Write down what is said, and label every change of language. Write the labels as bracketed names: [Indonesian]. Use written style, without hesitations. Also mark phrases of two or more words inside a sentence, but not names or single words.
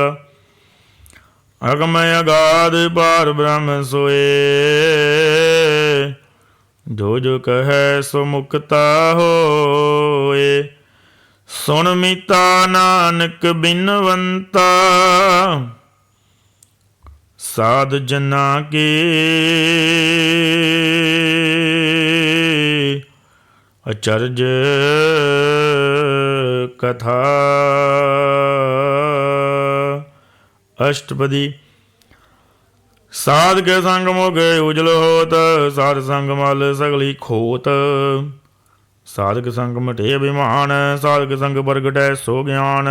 [Punjabi] ਅਗਮ ਅਗਾਧ ਪਾਰ ਬ੍ਰਹਮ ਸੋਏ, ਜੋ ਜੋ ਕਹੈ ਸੋ ਮੁਕਤਾ ਹੋਏ। ਸੁਣ ਮੀਤਾ ਨਾਨਕ ਬਿਨਵੰਤਾ, ਸਾਧ ਜਨਾ ਕੇ ਅਚਰਜ ਕਥਾ। अष्टपदी। ਸਾਧ ਕੇ ਸੰਗ ਮੋਗੇ ਉਜਲ ਹੋਤ, ਸਾਧ ਸੰਗ ਮਲ ਸਗਲੀ ਖੋਤ। ਸਾਧਕ ਸੰਗ ਮਟੇ ਅਭਿਮਾਨ, ਸਾਧਕ ਸੰਗ ਪ੍ਰਗਟੈ ਸੋ ਗਿਆਨ।